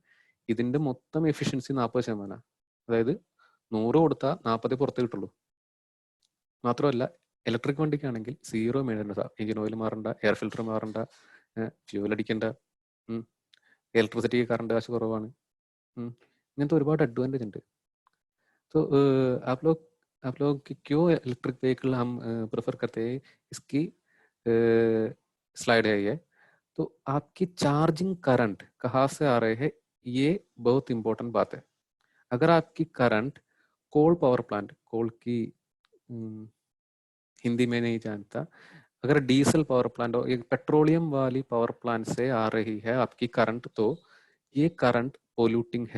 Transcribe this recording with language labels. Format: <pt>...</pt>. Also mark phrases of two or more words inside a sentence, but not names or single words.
<ml>ഇതിന്റെ മൊത്തം എഫിഷ്യൻസി 40%. അതായത് 100 കൊടുത്താൽ 40 പുറത്ത് കിട്ടുള്ളൂ. മാത്രമല്ല ഇലക്ട്രിക് വണ്ടിക്കാണെങ്കിൽ</ml> <en>zero maintenance, engine oil</en> <ml>മാറണ്ട,</ml> <en>air filter</en> <ml>മാറണ്ട, ഫ്യൂൽ അടിക്കണ്ട,</ml> <en>electricity current</en> <ml>കാശ് കുറവാണ്.</ml> <hi>इतने तो</hi> <ml>ഒരുപാട് അഡ്വാൻറ്റേജ് ഉണ്ട്.</ml> <hi>तो आप लोग क्यों</hi> <en>electric vehicle</en> <hi>हम प्रेफर करते हैं, इसकी स्लाइड है ये. तो आपकी</hi> <en>charging current</en> <hi>कहाँ से आ रहे हैं, ये बहुत इंपॉर्टेंट बात है. अगर आपकी</hi> <en>current coal power plant,</en> <hi>कोल की हिंदी में नहीं जानता, अगर</hi> <en>diesel power plant</en> <hi>और एक पेट्रोलियम वाली</hi> <en>power plant</en> <hi>से आ रही है आपकी करंट, तो ये</hi> <en>current polluting</en> <hi>है.</hi>